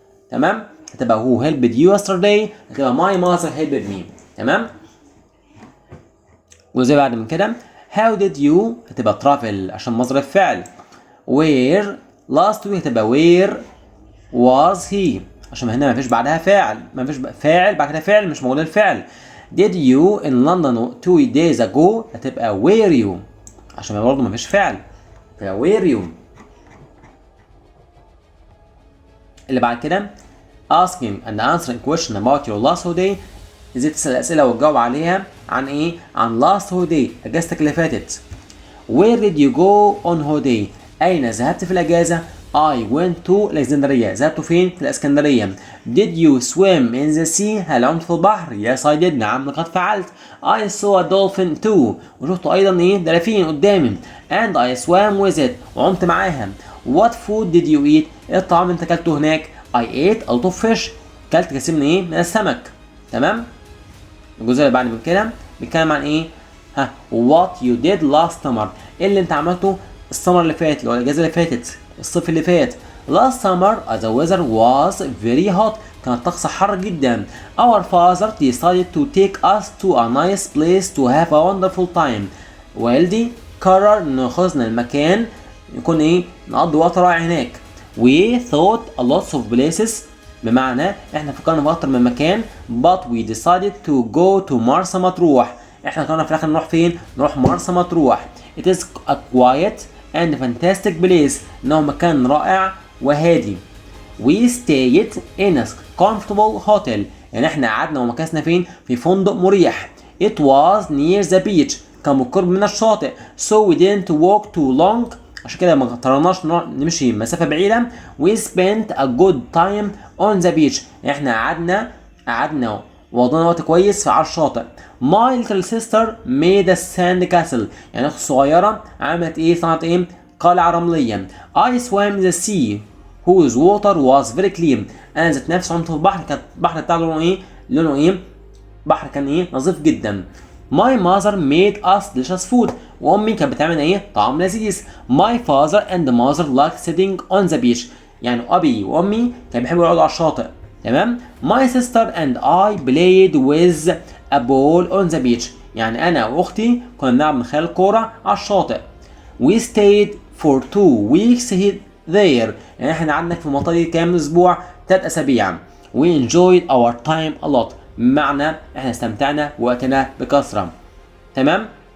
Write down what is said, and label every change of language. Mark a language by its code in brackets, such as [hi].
[en] تمام؟ هتبقى who helped you yesterday هتبقى my mother helped me. [ar] تمام؟ وزي بعد من كده [en] how did you [ar] هتبقى travel عشان مصدر الفعل. where last week هتبقى [en] where was he [ar] عشان هنا مفيش بعدها فاعل. مفيش فاعل بعد كده فعل مش موجود الفعل. [en] did you in London 2 days ago هتبقى were you [ar] عشان برضه مفيش فعل. [en] هتبقى were you. [ar] اللي بعد كده [en] asking and answering question about your last holiday. [ar] ازاي تسأل الأسئلة وتجاوب عليها عن ايه؟ عن [en] last holiday [ar] اجازتك اللي فاتت. [en] where did you go on holiday؟ [ar] أين ذهبت في الأجازة؟ [en] I went to الإسكندرية. [ar] ذهبت فين؟ في الإسكندرية. [en] Did you swim in the sea؟ [ar] هل عمت في البحر؟ [en] Yes I did. [ar] نعم لقد فعلت. [en] I saw a dolphin too. [ar] وشفت أيضا إيه؟ دلافين قدامي. [en] And I swam with it. [ar] وعمت معاها. [en] What food did you eat؟ [ar] إيه الطعام اللي أنت أكلته هناك؟ [en] I ate a lot of fish. [ar] أكلت كثير من إيه؟ من السمك. تمام؟ الجزء اللي بعد من كده بيتكلم عن إيه؟ [en] What you did last summer. [ar] إيه اللي أنت عملته السمر اللي فات اللي هو الأجازة اللي فاتت الصيف اللي فات. [en] Last summer the weather was very hot. [ar] كان الطقس حر جدا. [en] Our father decided to take us to a nice place to have a wonderful time. [ar] والدي قرر انه ياخذنا المكان يكون ايه؟ نقضي وقت رائع هناك. [en] We thought a lot of places [ar] بمعنى احنا فكرنا في اكتر من مكان [en] but we decided to go to مرسى مطروح. [ar] احنا قررنا في الاخر نروح فين؟ نروح مرسى مطروح. [en] It is a quiet and fantastic place. [ar] إنه مكان رائع وهادي. [en] We stayed in a comfortable hotel. [ar] يعني إحنا قعدنا ومكثنا فين؟ في فندق مريح. [en] It was near the beach. [ar] كان بالقرب من الشاطئ. [en] So we didn't walk too long. [ar] عشان كده ما اضطرناش نمشي مسافة بعيدة. [en] We spent a good time on the beach. [ar] احنا قعدنا وقضينا وقت كويس على الشاطئ. [en] My little sister made a sand castle. [ar] يعني اختي الصغيرة عملت ايه؟ صنعت ايه؟ قلعة رملية. [en] I swam in the sea whose water was very clean. [ar] انا ذات نفسي عمت في البحر، كان البحر بتاعه لونه ايه؟ بحر كان ايه؟ نظيف جدا. [en] My mother made us delicious food. [ar] وامي كانت بتعمل ايه؟ طعام لذيذ. [en] My father and mother liked sitting on the beach. [ar] يعني ابي وامي كانوا بيحبوا يقعدوا على الشاطئ. تمام. [en] My sister and I played with a ball on the beach. [ar] يعني انا واختي كنا بنلعب من خلال الكوره على الشاطئ. [en] We stayed for 2 weeks there. [ar] يعني احنا قعدنا في المنطقه دي كام اسبوع؟ 3 اسابيع. [en] We enjoyed our time a lot. [ar] بمعنى احنا استمتعنا بوقتنا بكثره. تمام.